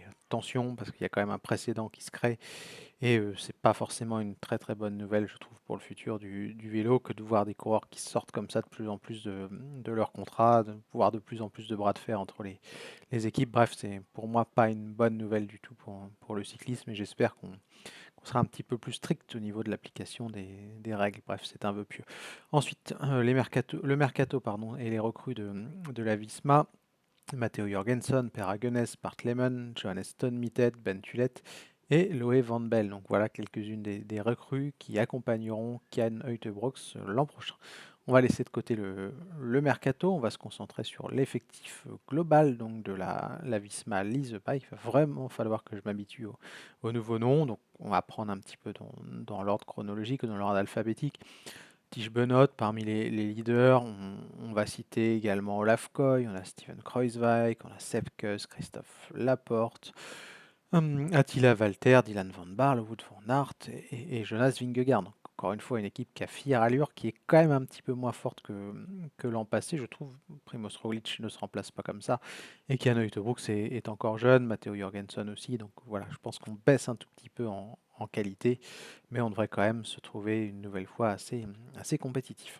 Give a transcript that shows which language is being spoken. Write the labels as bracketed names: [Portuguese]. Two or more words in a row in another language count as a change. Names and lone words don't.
[French] Attention, parce qu'il y a quand même un précédent qui se crée, et c'est pas forcément une très très bonne nouvelle, je trouve, pour le futur du vélo, que de voir des coureurs qui sortent comme ça de plus en plus de leur contrat, de voir de plus en plus de bras de fer entre les équipes. Bref, c'est pour moi pas une bonne nouvelle du tout pour le cyclisme, et j'espère qu'on sera un petit peu plus strict au niveau de l'application des règles. Bref, c'est un vœu pieux. Ensuite, le mercato pardon, et les recrues de la Visma. Matteo Jorgensen, Per Hagenes, Bart Lehmann, Johannes Mitted, Ben Tullet et Loé Van Bell. Donc voilà quelques-unes des recrues qui accompagneront Kian Uijtdebroek l'an prochain. On va laisser de côté le mercato, on va se concentrer sur l'effectif global donc de la Visma Lease Bike. Il va vraiment falloir que je m'habitue au nouveau nom. Donc on va prendre un petit peu dans l'ordre chronologique, dans l'ordre alphabétique. Tige Benoît, parmi les leaders, on va citer également Olaf Koy, on a Steven Kruijswijk, on a Sepp Kuss, Christophe Laporte, Attila Valter, Dylan Van Baarle, Wout van Aert et Jonas Vingegaard. Donc, encore une fois, une équipe qui a fière allure, qui est quand même un petit peu moins forte que l'an passé, je trouve. Primoz Roglic ne se remplace pas comme ça. Et Kian Uijtdebroek est encore jeune, Matteo Jorgensen aussi. Donc voilà, je pense qu'on baisse un tout petit peu en qualité, mais on devrait quand même se trouver une nouvelle fois assez compétitif.